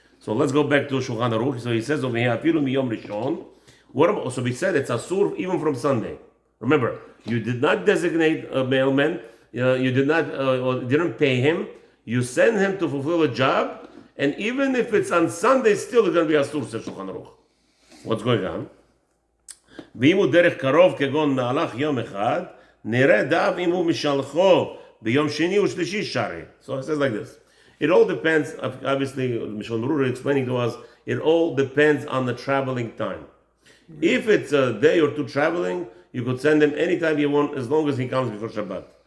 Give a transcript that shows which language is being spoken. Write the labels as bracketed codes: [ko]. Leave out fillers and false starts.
[en] So let's go back to Shulchan Aruch. So he says over here, [he] Afilu miyom rishon. [en] So we said it's asur even from Sunday. Remember, you did not designate a mailman. You did not didn't pay him. You send him to fulfill a job, and even if it's on Sunday, still it's going to be asur, says Shulchan Aruch. What's going on? [he] ואם הוא דרך קרוב כגון מהלך יום אחד, נראה דף אם הוא משלחו ביום שני ושלישי שרי. [en] So it says like this. It all depends, obviously, Berurah explaining to us, it all depends on the traveling time. If it's a day or two traveling, you could send him anytime you want, as long as he comes before Shabbat.